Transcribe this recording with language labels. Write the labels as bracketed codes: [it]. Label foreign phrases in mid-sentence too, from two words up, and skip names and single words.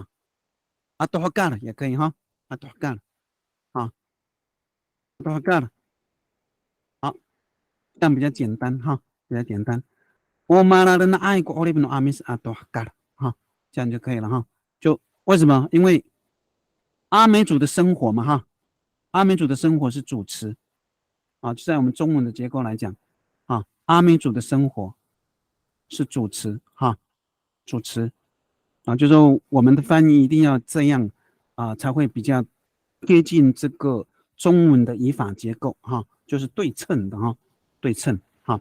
[ami] atau hakar [zh] 也可以哈 [ami] atau hakar 啊 atau hakar [zh] 好，这样比较简单哈，比较简单。 [ami] Omaran na ai ko olip no amis atau hakar [zh] 哈，这样就可以了哈。就为什么？因为阿美族的生活嘛哈，阿美族的生活是主词啊，就在我们中文的结构来讲啊，阿美族的生活是主词哈，主词啊，就说我们的翻译一定要这样啊，才会比较贴近这个中文的语法结构哈，就是对称的哈，对称哈。